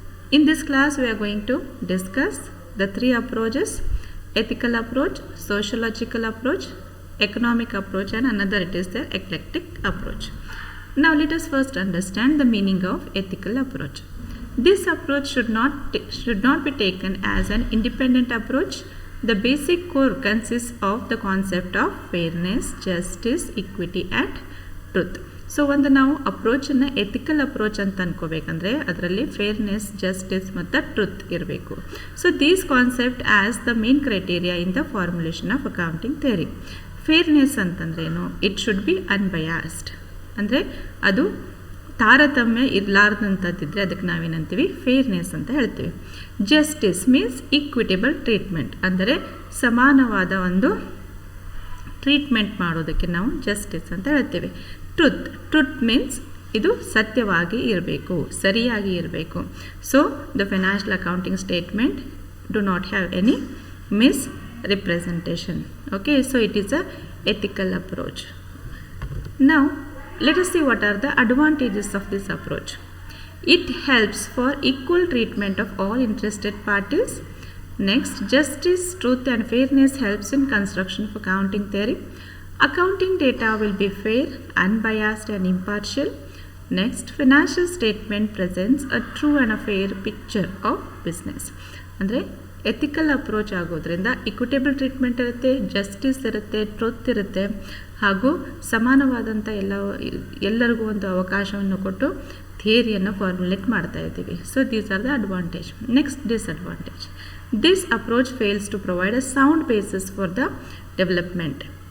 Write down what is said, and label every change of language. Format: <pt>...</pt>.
<en>In this class we are going to discuss the three approaches: ethical approach, sociological approach, economic approach, and another it is the eclectic approach. Now let us first understand the meaning of ethical approach. This approach should not be taken as an independent approach. The basic core consists of the concept of fairness, justice, equity and truth.</en> <kn>So ಒಂದು ನಾವು ಅಪ್ರೋಚನ್ನು ethical approach ಅಂತ ಅನ್ಕೋಬೇಕಂದ್ರೆ ಅದರಲ್ಲಿ fairness, justice ಮತ್ತು truth ಇರಬೇಕು.</kn> <en>So these concept as the main criteria in the formulation of accounting theory.</en> <kn>Fairness ಅಂತಂದ್ರೇನು?</kn> <en>it should be unbiased,</en> <kn>ಅಂದರೆ ಅದು ತಾರತಮ್ಯ ಇರಲಾರ್ದಂಥದ್ದಿದ್ರೆ ಅದಕ್ಕೆ ನಾವೇನಂತೀವಿ? ಫೇರ್ನೆಸ್ ಅಂತ ಹೇಳ್ತೀವಿ.</kn> <en>justice means equitable treatment,</en> <kn>ಅಂದರೆ ಸಮಾನವಾದ ಒಂದು ಟ್ರೀಟ್ಮೆಂಟ್ ಮಾಡೋದಕ್ಕೆ ನಾವು ಜಸ್ಟಿಸ್ ಅಂತ ಹೇಳ್ತೀವಿ.</kn> <en>truth means</en> <kn>ಇದು ಸತ್ಯವಾಗಿ ಇರಬೇಕು, ಸರಿಯಾಗಿ ಇರಬೇಕು.</kn> <en>So the financial accounting statement do not have any misrepresentation. Okay, so it is a ethical approach. Now let us see what are the advantages of this approach. It helps for equal treatment of all interested parties. Next, justice, truth and fairness helps in construction of accounting theory. Accounting data will be fair, unbiased and impartial. Next, financial statement presents a true and a fair picture of business.</en> <kn>ಅಂದರೆ ethical approach ಆಗೋದ್ರಿಂದ equitable treatment ಇರುತ್ತೆ, justice ಇರುತ್ತೆ, truth ಇರುತ್ತೆ, ಹಾಗೂ ಸಮಾನವಾದಂಥ ಎಲ್ಲರಿಗೂ ಒಂದು ಅವಕಾಶವನ್ನು ಕೊಟ್ಟು ಥಿಯರಿಯನ್ನು ಫಾರ್ಮುಲೇಟ್ ಮಾಡ್ತಾ ಇದ್ದೀವಿ.</kn> <en>So these are the advantage. Next, disadvantage. This approach fails to provide a sound basis for the development.</en>